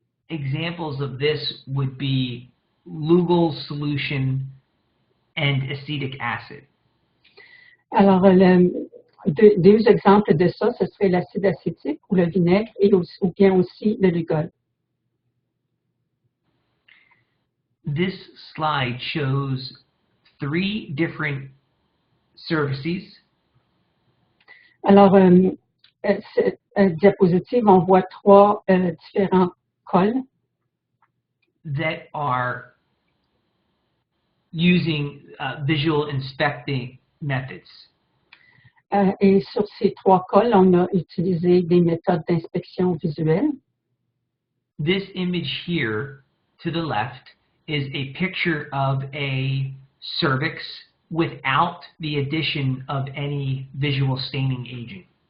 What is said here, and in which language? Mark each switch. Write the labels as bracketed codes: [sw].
[en] Examples of this would be Lugol solution and acetic acid. [fr] Alors, deux exemples de ça, ce serait l'acide acétique ou le vinaigre ou bien aussi le Lugol. [en] This slide shows 3 different cervices. [fr] Alors, cette diapositive, on voit 3 différents cols [en] that are using visual inspecting methods. [fr] Et sur ces 3 cols, on a utilisé des méthodes d'inspection visuelle. [en] This image here to the left is a picture of a cervix without the addition of any visual staining agent.